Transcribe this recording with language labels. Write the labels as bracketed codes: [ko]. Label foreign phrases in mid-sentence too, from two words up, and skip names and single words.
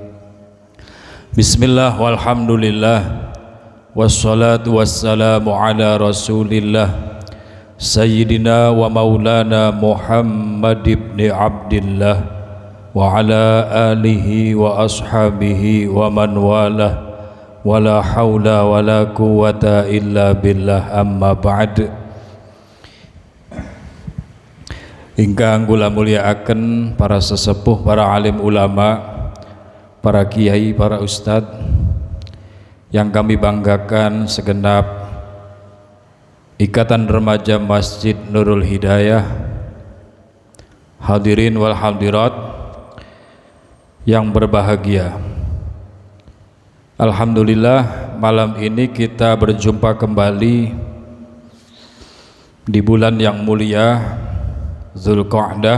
[ar] بسم الله والحمد لله والصلاة والسلام على رسول الله سيدنا ومولانا محمد بن عبد الله وعلى آله وأصحابه ومن والاه ولا حول ولا قوة إلا بالله أما بعد. [jv] Ingkang kula mulyakaken [id] para sesepuh, para alim ulama, para kiai, para ustad yang kami banggakan segenap Ikatan Remaja Masjid Nurul Hidayah, [ar] الحاضرين والحاضرات [id] yang berbahagia. Alhamdulillah, malam ini kita berjumpa kembali di bulan yang mulia Zulqa'dah.